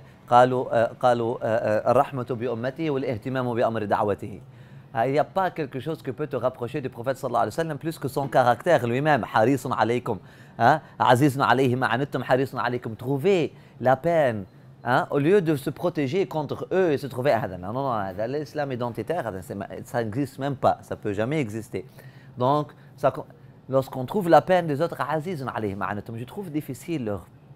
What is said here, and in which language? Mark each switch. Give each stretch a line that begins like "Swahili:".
Arabic: قالوا الرحمة بأمته والاهتمام بأمر دعوته.
French: Il n'y a pas quelque chose qui peut te rapprocher du prophète sallallahu alayhi wa sallam plus que son caractère lui-même.
Arabic: حريص عليكم, عزيز عليه ما عنتم حريص عليكم.
French: Trouver la peine, au lieu de se protéger contre eux et se trouver non, l'islam identitaire, ça n'existe même pas, ça ne peut jamais exister. Donc, lorsqu'on trouve la peine des autres,
Arabic: عزيز عليه ما عنتم,
French: je trouve difficile leur.